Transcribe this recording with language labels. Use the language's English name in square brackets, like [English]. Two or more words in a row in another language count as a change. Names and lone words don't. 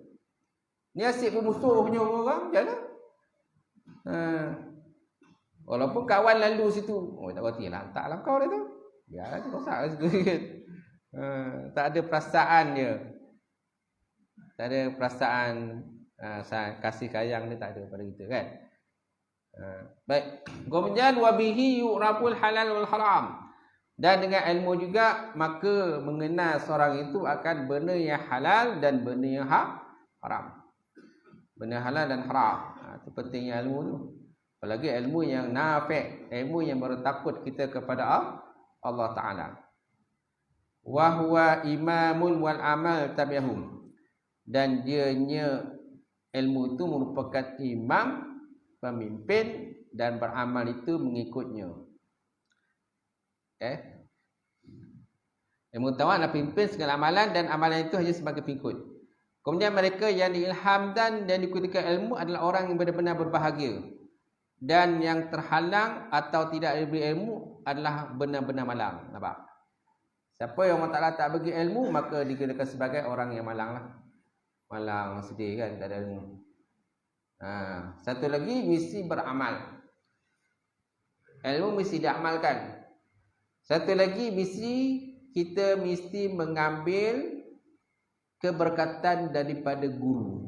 [Malay] Ni asyik bermusuh punya orang, jangan. Walaupun kawan lalu situ, tak berhati lah, taklah kau dia tu. Biarlah dia rosak situ kan. Tak ada perasaan dia. Tak ada perasaan kasih sayang dia, tak ada pada kita kan. Baik. [Arabic] Kemudian وبه يعرف الحلال والحرام. [Malay] Dan dengan ilmu juga maka mengenal seorang itu akan benda yang halal dan benda yang haram. Benda halal dan haram. Itu pentingnya ilmu tu. Apalagi ilmu yang nafi', ilmu yang bertakut kita kepada Allah Ta'ala. [Arabic] وهو إمام والعمل تابعهم. [Malay] Dan dianya ilmu itu merupakan imam, pemimpin, dan beramal itu mengikutnya. Ilmu tahu adalah pimpin segala amalan, dan amalan itu hanya sebagai pengikut. Kemudian mereka yang diilhamkan dan dikutikan ilmu adalah orang yang benar-benar berbahagia, dan yang terhalang atau tidak diberi ilmu adalah benar-benar malang. Nampak? Siapa yang Allah Ta'ala tak bagi ilmu, maka dikatakan sebagai orang yang malang lah. Malang, sedih kan, tak ada ilmu. Satu lagi, mesti beramal. Ilmu mesti diamalkan. Satu lagi, kita mesti mengambil keberkatan daripada guru.